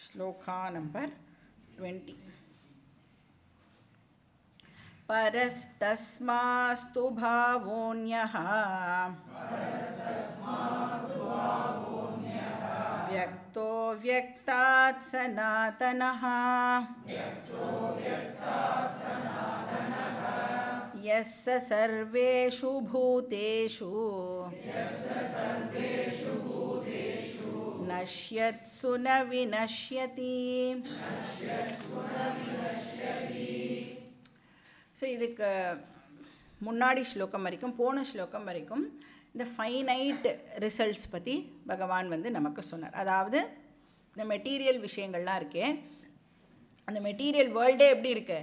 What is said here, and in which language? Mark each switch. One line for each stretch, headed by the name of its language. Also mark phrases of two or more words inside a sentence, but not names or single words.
Sanskrit: श्लोका नंबर 20 परस्तस्मास्तु भावोऽन्यः व्यक्तो व्यक्तात् सनातनः यस्य सर्वेषु भूतेषु नश्यत्सु न विनश्यति.
Tamil: ஸோ இதுக்கு முன்னாடி ஸ்லோகம் வரைக்கும் போன ஸ்லோகம் வரைக்கும் இந்த
English: finite results
Tamil: பற்றி பகவான் நமக்கு சொன்னார். அதாவது இந்த மெட்டீரியல் விஷயங்கள்லாம் இருக்கே, அந்த
English: material world
Tamil: எப்படி இருக்கு?